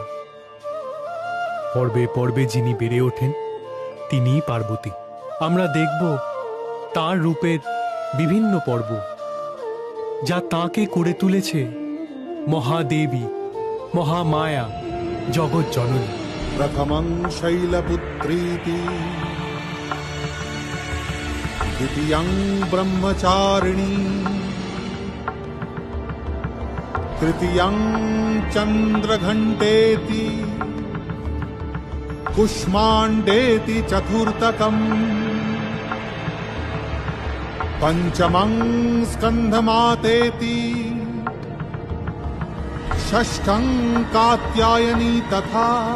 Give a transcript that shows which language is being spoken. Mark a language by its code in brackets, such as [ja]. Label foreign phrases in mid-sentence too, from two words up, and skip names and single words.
[bn] পর্বে পর্বে যিনি বেড়ে ওঠেন তিনিই পার্বতী। আমরা দেখব তার রূপের বিভিন্ন পর্ব, যা তাঁকে করে তুলেছে মহাদেবী, মহামায়া, জগৎ জননী। [sa] प्रथमं शैलपुत्रीति द्वितीयं ब्रह्मचारिणी तृतीयं चन्द्रघण्टेति कुष्माण्डेति चतुर्थकम् पंचमं स्कन्धमातेति षष्ठं कात्यायनी तथा